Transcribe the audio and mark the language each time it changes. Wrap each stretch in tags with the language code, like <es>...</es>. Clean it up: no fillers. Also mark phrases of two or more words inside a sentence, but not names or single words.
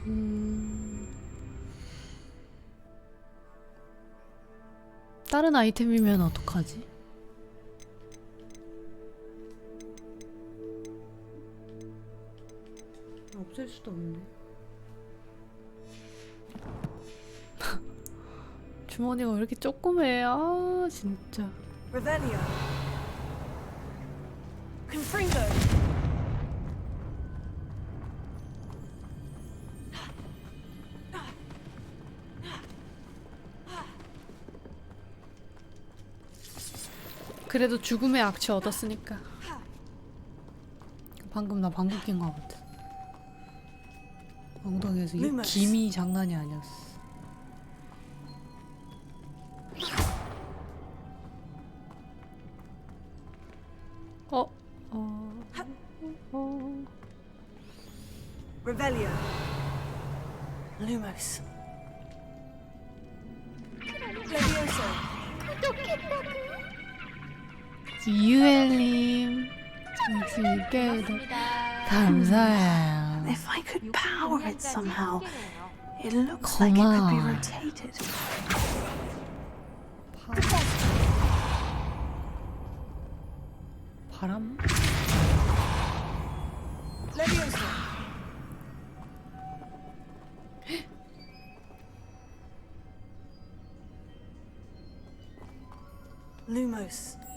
<ko>다른 아이템이면 어떡하지? 없앨 수도 없네. 주머니가 왜 이렇게 조그매? 아, 진짜.</ko> <la>Revelio. Confringo.</la> <ko>그래도 죽음의 악취 얻었으니까. 방금 나 방귀 낀 거 같아. 엉덩이에서 이 김이 장난이 아니었어.</ko> <la>Revelio. Lumos. Leviosa.</la> <ko>유엘님 감사해요.</ko> <en>If I could power it somehow, it looks like it could be rotated.</en> <ko>바람?</ko> <la>Leviosa. Lumos.</la>